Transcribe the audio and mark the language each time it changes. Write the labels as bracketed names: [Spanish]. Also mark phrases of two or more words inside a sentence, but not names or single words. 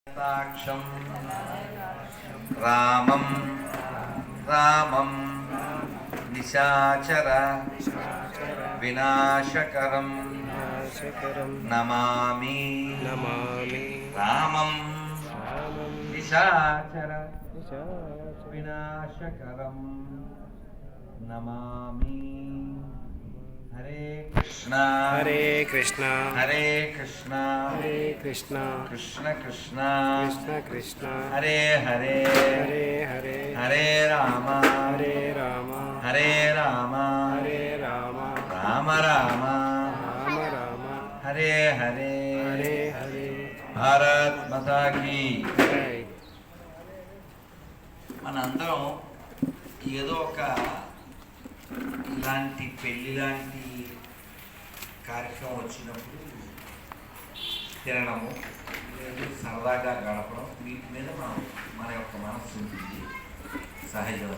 [Sanskrit] సాక్షం రామం రామం నిశాచర వినాశకరం నమామి రామం నిశాచర వినాశకరం నమామి. హరే కృష్ణ హరే కృష్ణ హరే కృష్ణ హరే కృష్ణ కృష్ణ కృష్ణ కృష్ణ కృష్ణ హరే హరే హరే హరే హరే రామ హరే రామ హరే రామ హరే రామ రామ రామ రామ రామ హరే హరే హరే హరే. [Hindi] भारत माता की. జై. [Telugu] మనందరం ఏదో ఒక ఇలాంటి పెళ్లి లాంటి కార్యక్రమం వచ్చినప్పుడు తినడము లేదు సరదాగా గడపడం వీటి మీద మన యొక్క మనస్సు ఉంటుంది సహజం.